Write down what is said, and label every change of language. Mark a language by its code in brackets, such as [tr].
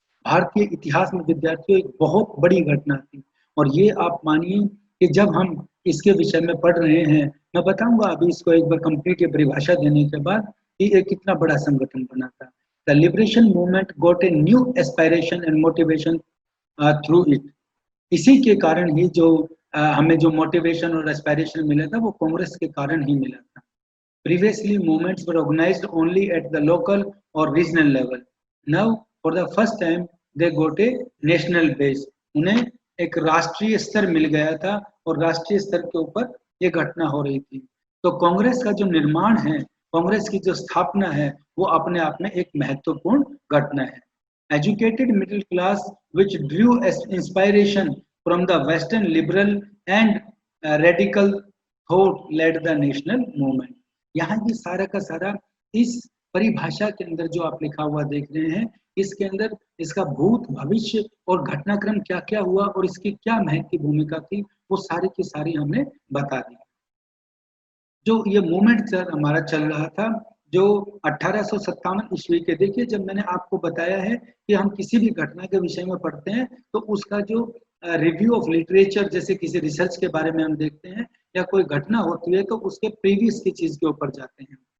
[hi] भारतीय इतिहास में विद्यार्थियों एक बहुत बड़ी घटना थी। और ये आप मानिए कि जब हम इसके विषय में पढ़ रहे हैं, मैं बताऊंगा अभी इसको एक बार कंप्लीट परिभाषा देने के बाद कि ये कितना बड़ा संगठन बना था। [en] The liberation movement got a new aspiration and motivation through it. [hi] इसी के कारण ही जो हमें जो मोटिवेशन और एस्पायरेशन मिला था वो कांग्रेस के कारण ही मिला था। [en] Previously, movements were organized only at the local or regional level. Now, for the first time, they got a national base. [hi] उन्हें एक राष्ट्रीय स्तर मिल गया था और राष्ट्रीय स्तर के ऊपर ये घटना हो रही थी। तो कांग्रेस का जो निर्माण है, कांग्रेस की जो स्थापना है, वो अपने आप में एक महत्वपूर्ण घटना है। [en] Educated middle class, which drew inspiration from the Western liberal and radical thought, led the national movement. [hi] यहाँ ये सारा का सारा इस परिभाषा के अंदर जो आप लिखा हुआ देख रहे हैं, इसके अंदर इसका भूत भविष्य और घटनाक्रम क्या क्या हुआ और इसकी क्या महत्वपूर्ण भूमिका थी, वो सारी की सारी हमने बता दी। जो ये मूवमेंट सर हमारा चल रहा था जो 1857 ईस्वी के, देखिए जब मैंने आपको बताया है कि हम किसी भी घटना के विषय में पढ़ते हैं तो उसका जो रिव्यू ऑफ लिटरेचर, जैसे किसी रिसर्च के बारे में हम देखते हैं या कोई घटना होती है तो उसके प्रीवियस की चीज के ऊपर जाते हैं।